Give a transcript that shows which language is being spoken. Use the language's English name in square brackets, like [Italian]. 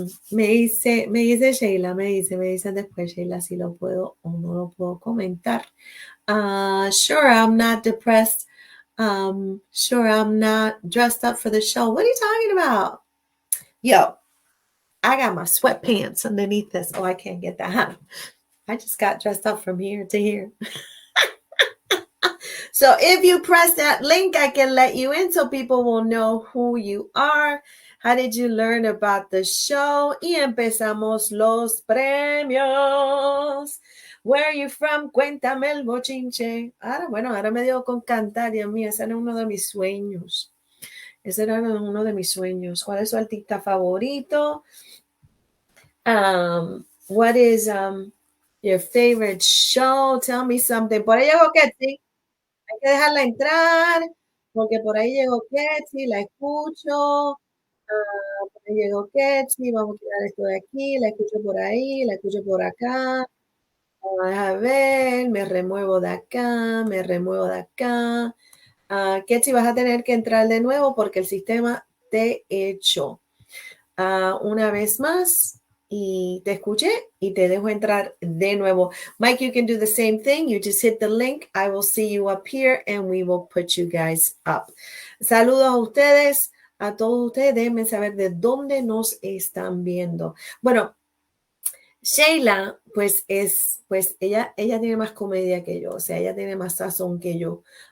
[Spanish] Me dice Sheila, me dice después Sheila si lo puedo o no lo puedo comentar. [English] Sure, I'm not depressed. Sure, I'm not dressed up for the show. What are you talking about? Yo, I got my sweatpants underneath this. Oh, I can't get that. I just got dressed up from here to here. So if you press that link, I can let you in so people will know who you are. How did you learn about the show? [Spanish] Y empezamos los premios. [English] Where are you from? [Spanish] Cuéntame el bochinche. Ahora me dio con cantar, Dios mío, ese era uno de mis sueños. Ese era uno de mis sueños. ¿Cuál es su artista favorito? [English] What is your favorite show? Tell me something. [Spanish] Por ahí llegó Ketty. Hay que dejarla entrar, porque por ahí llegó Ketty, la escucho. Por ahí llegó Ketty, vamos a quitar esto de aquí, la escucho por ahí, la escucho por acá. A ver, me remuevo de acá, me remuevo de acá. Ketty, vas a tener que entrar de nuevo porque el sistema te echó. Una vez más y te escuché y te dejo entrar de nuevo. [English] Mike, you can do the same thing. You just hit the link. I will see you up here and we will put you guys up. [Spanish] Saludos a ustedes, a todos ustedes. Déjenme saber de dónde nos están viendo. Bueno, Sheila, pues ella tiene más comedia que yo, o sea, ella tiene más sazón que yo.